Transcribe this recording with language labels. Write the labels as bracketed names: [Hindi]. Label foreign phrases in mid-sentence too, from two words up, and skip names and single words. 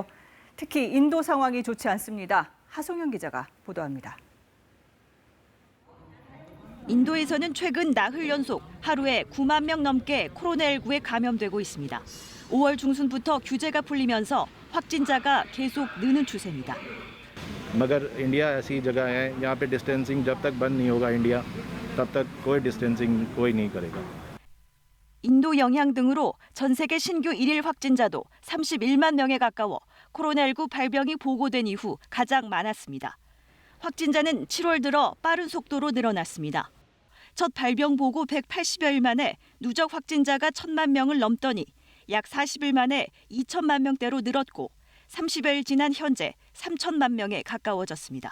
[Korean] 특히 인도 상황이 좋지 않습니다. 하송현 기자가 보도합니다. 인도에서는 최근 나흘 연속 하루에 9만 명 넘게 코로나19에 감염되고 있습니다. 5월 중순부터 규제가 풀리면서 확진자가 계속 느는 추세입니다. [Hindi] मगर इंडिया ऐसी जगह है यहाँ पे डिस्टेंसिंग जब तक बंद नहीं होगा इंडिया तब तक कोई डिस्टेंसिंग कोई नहीं करेगा. [Korean] 인도 영향 등으로 전 세계 신규 일일 확진자도 31만 명에 가까워 코로나19 발병이 보고된 이후 가장 많았습니다. 확진자는 7월 들어 빠른 속도로 늘어났습니다. 첫 발병 보고 180여일 만에 누적 확진자가 1,000만 명을 넘더니 약 40일 만에 2천만 명대로 늘었고 30여일 지난 현재 3천만 명에 가까워졌습니다.